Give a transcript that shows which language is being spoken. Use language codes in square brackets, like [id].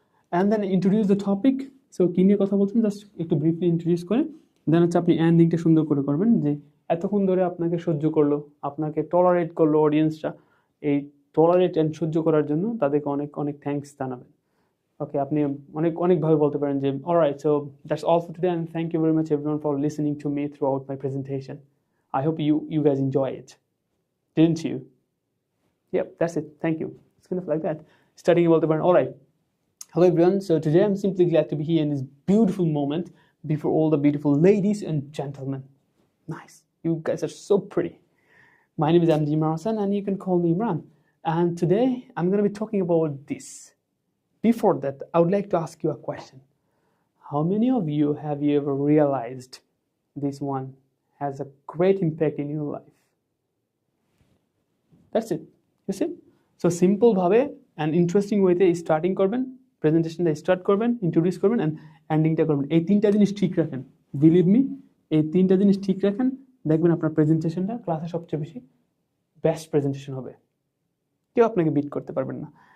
[en] And then introduce the topic. [bn] So কী নিয়ে কথা বলছেন জাস্ট একটু ব্রিফলি ইন্ট্রোডিউস করে দেন হচ্ছে আপনি এন্ডিংটা সুন্দর করে করবেন, যে এতক্ষণ ধরে আপনাকে সহ্য করলো, আপনাকে টলারেট করলো অডিয়েন্সটা, এই টলারেট অ্যান্ড সহ্য করার জন্য তাদেরকে অনেক অনেক থ্যাঙ্কস জানাবেন। [en] okay, [bn] আপনি অনেকভাবে বলতে পারেন যে [en] Alright, so that's all for today and thank you very much everyone for listening to me throughout my presentation. I hope you guys enjoy it, didn't you? Yep, that's it. Thank you. It's kind of like that. Starting about the brand. All right. Hello everyone. So today I'm simply glad to be here in this beautiful moment before all the beautiful ladies and gentlemen. Nice. You guys are so pretty. My name is MD Imran Hossain and you can call me Imran. And today I'm going to be talking about this. Before that, I would like to ask you a question. How many of you have you ever realized this one has a great impact in your life? That's it. You see? [bn] So simple ভাবে and interesting ওয়েতে starting করবেন, প্রেজেন্টেশনটা start করবেন, introduce করবেন and এন্ডিংটা করবেন। এই 3টা জিনিস ঠিক রাখেন, [en] believe me, [bn] এই 3টা জিনিস ঠিক রাখেন, দেখবেন আপনার প্রেজেন্টেশনটা ক্লাসে সবচেয়ে বেশি বেস্ট প্রেজেন্টেশন হবে। কেউ আপনাকে বিট করতে পারবেন না।